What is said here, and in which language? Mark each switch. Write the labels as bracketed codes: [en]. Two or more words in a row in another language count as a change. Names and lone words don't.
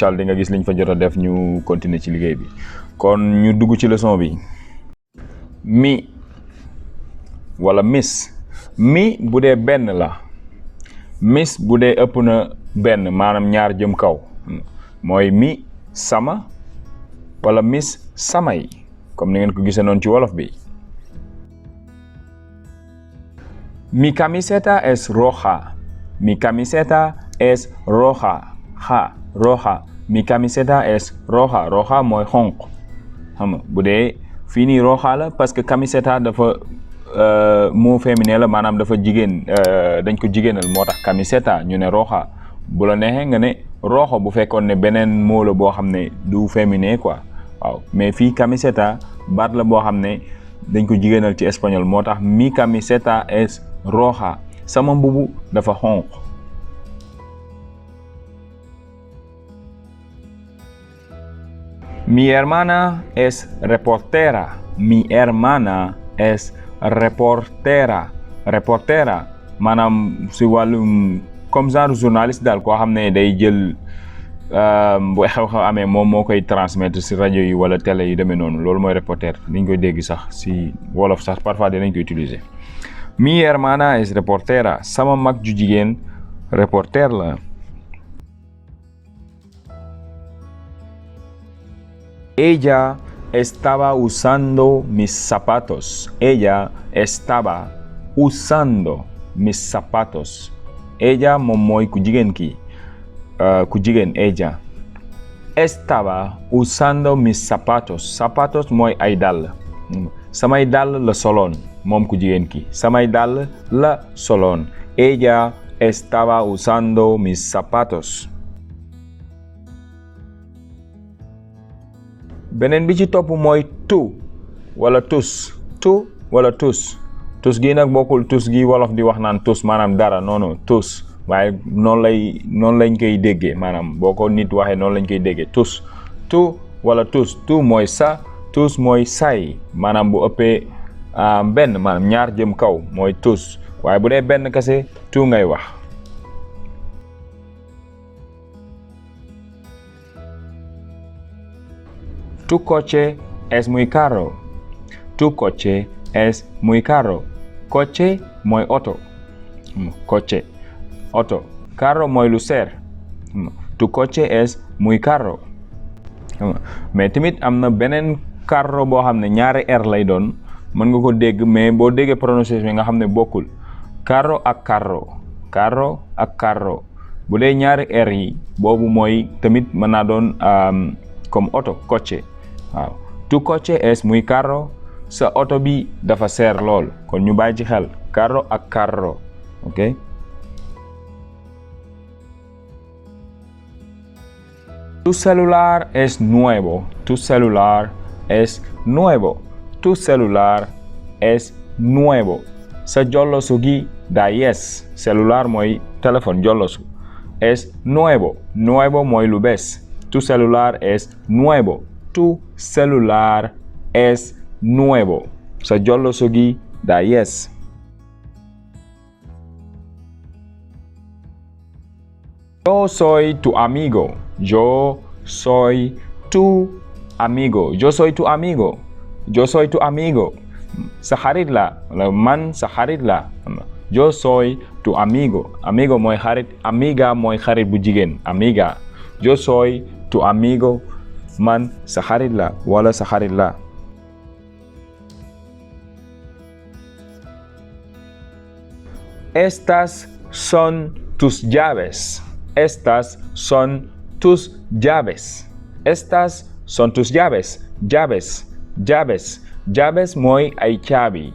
[wo] allah di nga gis liñ fa jot a def ñu continuer ci liggéey bi kon ñu dugg ci leçon bi mi wala miss mi bu dee benn la miss bu dee ëpp na benn maanaam ñaar jëm kaw mooy mi sama wala miss samay comme ni ngeen ko gisee noonu ci wolof bi [es] mi camiseta es roja. Mi camiseta es roja. Roja. Mi camiseta es roja. [wo] Roja mooy xonq xam nga bu dee fii nii roja la [fr] parce que [wo] camiseta dafa [fr] mot féminin [wo] la maanaam dafa jigéen dañ ko jigéenal moo tax camiseta ñu ne roja bu la neexee nga ne rojo bu fekkoon ne beneen mot la boo xam ne du féminin quoi waaw mais fii camiseta baat la boo xam ne dañ ko jigéenal ci espagnol moo tax [es] mi camiseta es roja. [wo] sama mbubu dafa xonq [es] mi hermana es reportera. Mi hermana es reportera. [wo] Reportera maanaam si wàllum [fr] comme genre journaliste [wo] daal koo xam ne day jël bu xew-xew amee moom moo koy transmettre si rajo yi wala télé yi demee noonu loolu mooy reporter liñ koy dégg sax si wolof sax parfois dinañ koy utiliser. [es] Mi hermana es reportera. [wo] Sama mag ju jigéen reporter la. [es] Ella estaba usando mis zapatos. Ella estaba usando mis zapatos. [wo] Ella moom mooy ku jigéen ki ku jigéen ella. [es] Estaba usando mis zapatos. [wo] Zapatos mooy ay dàll. Samay dàll la soloon moom ku jigéen ki samay dàll la soloon. [es] Ella estaba usando mis zapatos. [wo] beneen bi ci topp mooy tu wala tus. Tu wala tus. Tus gi nag bokkul tus gi wolof di wax naan tus maanaam dara non tus waaye noonu lañ koy déggee maanaam boo ko nit waxee noonu lañ koy déggee tus. Tu wala tus. Tu mooy sa. tus mooy say maanaam bu ëppee benn maanaam ñaar jëm kaw mooy tus waaye bu dee benn kese tu ngay wax. [es] Tu coche es muy caro. Tu coche es muy caro. Coche [wo] mooy oto. Coche oto. Caro mooy lu seer. [es] Tu coche es muy caro. [wo] mais tamit am na beneen carro boo xam ne ñaari r lay doon mën nga ko dégg mais boo déggee prononciation bi nga xam ne bokkul carro ak carro. Carro ak carro bu dee ñaari r yi boobu mooy tamit mën naa doon comme oto coche waaw. [es] Tu coche es muy caro. [wo] sa oto bi dafa seer lool kon ñu bàyyi ci xel carro ak carro ok. [es] Tu celular es nuevo. Tu celular es nuevo. Tu celular es nuevo. [wo] Sa jollosu gi daa yees. Celular mooy téléphone jollosu. [es] Es nuevo. Nuevo [wo] mooy lu bees. [es] Tu celular es nuevo. Tu celular es nuevo. [wo] Sa jollosu gi daa yees. [es] Yo soy tu amigo. Yo soy tu amigo. Yo soy tu amigo. Yo soy tu amigo. [wo] Sa xarit la wala man sa xarit la. [es] Yo soy tu amigo. Amigo [wo] mooy xarit. Amiga mooy xarit bu jigéen. [es] Amiga. yo soy tu amigo, [wo] man sa xarit la wala sa xarit la. [es] Estas son tus llaves. Estas son tus llaves. Estas son tus llaves. Llaves, llaves, llaves [wo] mooy ay caabi.